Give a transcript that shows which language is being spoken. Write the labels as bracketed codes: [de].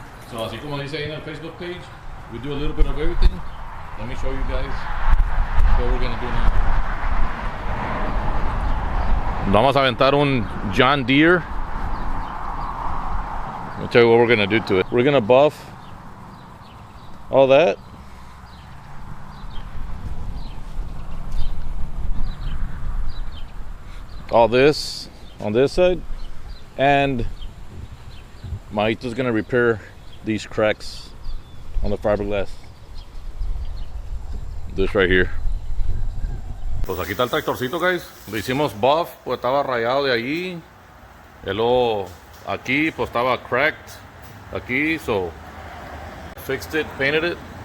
[en] So [es] así como dice ahí en el [en] Facebook page, we do a little bit of everything. Let me show you guys what we're gonna do now. [es] Vamos a aventar un John Deere. [en] I'll tell you what we're gonna do to it. We're gonna buff all that. All this on this side, and Maito's gonna repair these cracks on the fiberglass. This right here. [es] Pues aquí está el tractorcito, guys. Le hicimos buff, pues estaba rayado de allí. Y luego aquí, pues estaba cracked aquí, [en] so fixed it, painted it.